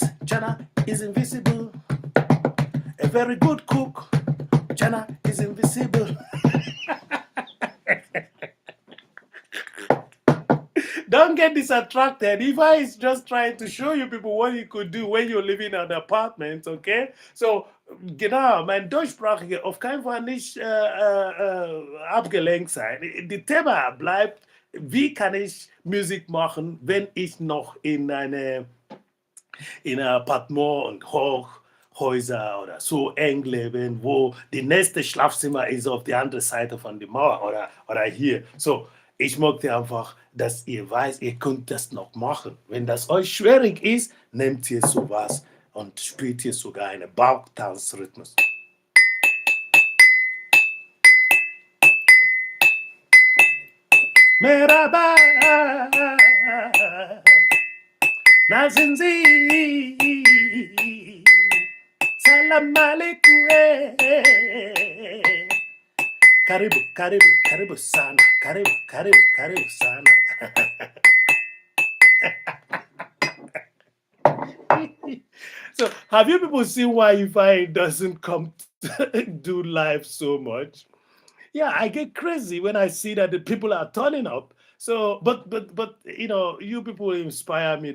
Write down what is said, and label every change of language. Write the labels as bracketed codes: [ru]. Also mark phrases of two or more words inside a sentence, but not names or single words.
[en] Chana is invisible. A very good cook. Chana is invisible. Don't get distracted. Eva is just trying to show you people what you could do when you're living in an apartment, okay? So, [de] genau, mein Deutschsprachige auf keinen Fall nicht abgelenkt sein. Die Thema bleibt, wie kann ich Musik machen, wenn ich noch in einem Appartement und Hochhäuser oder so eng leben, wo die nächste Schlafzimmer ist auf der anderen Seite von der Mauer oder hier. So, ich möchte einfach, dass ihr weiß, ihr könnt das noch machen. Wenn das euch schwierig ist, nehmt ihr sowas und spielt ihr sogar einen Bauchtanzrhythmus. [ar] Merhaba, nazinzi, سلام عليكم. [sw] Karibu sana, karibu sana. [en] So, have you people seen why Ify doesn't come do live so much? Yeah, I get crazy when I see that the people are turning up. So, but you people inspire me.